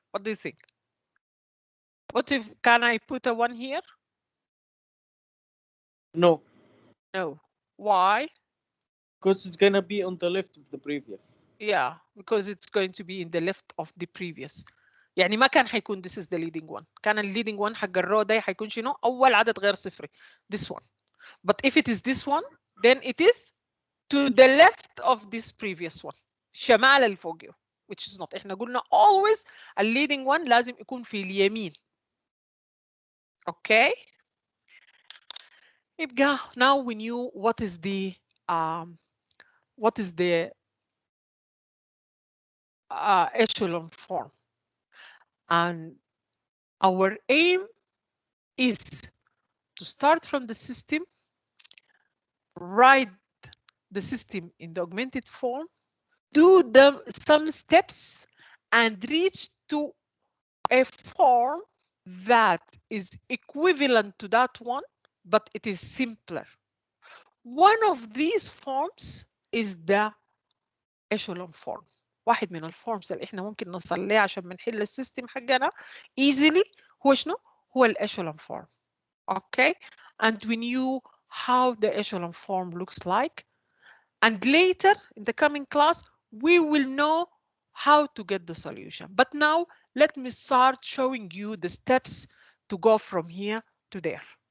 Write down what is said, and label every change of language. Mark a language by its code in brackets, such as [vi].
[en] What do you think? What if can I put a 1 here? No, No. Why? because it's gonna be on the left of the previous. Yeah, because it's going to be in the left of the previous. [ar] يعني ما كان حيكون [en] this is the leading one. [ar] كان ال leading one حق الرو ده حيكون شنو؟ أول عدد غير صفري. [en] This one. But if it is this one, then it is to the left of this previous one. [ar] شمال اللي فوقه. [en] Which is not. [ar] إحنا قلنا always ال leading one لازم يكون في اليمين. [en] Okay. يبقى now we knew what is the echelon form, and our aim is to start from the system, write the system in the augmented form, do some steps, and reach to a form that is equivalent to that one, but it is simpler. One of these forms is the echelon form. [ar] واحد من الفورمز اللي احنا ممكن نوصل ليه عشان بنحل السيستم حقنا easily هو شنو؟ هو الechelon form. [en] Okay, and we knew how the echelon form looks like, and later in the coming class we will know how to get the solution. But now let me start showing you the steps to go from here to there.